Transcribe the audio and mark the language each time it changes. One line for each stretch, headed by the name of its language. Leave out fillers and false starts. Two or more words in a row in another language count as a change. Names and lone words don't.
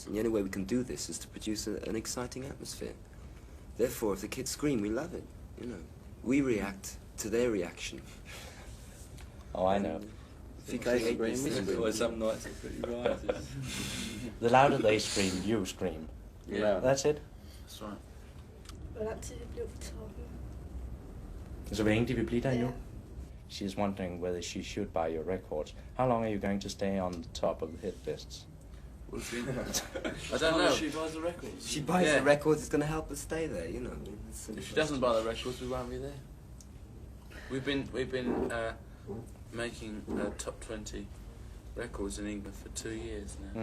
English: And the only way we can do this is to produce an exciting atmosphere. Therefore, if the kids scream, we love it. You know, we react to their reaction. Oh, I know. If you create They scream, this, Some nights are pretty right. The louder they scream, you scream. Yeah. That's it. That's right.
Danish: Hvor lang tid det blev for toppen? Så hvor længe de vil blive der Ja. nu?
English: She's wondering whether she should buy your records. How long are you going to stay on the top of the hit lists? I don't know. She buys the records. she buys the records, it's going to help us stay there. You know. If she doesn't buy the records, we won't be there. We've been making top 20 records in England for 2 years now.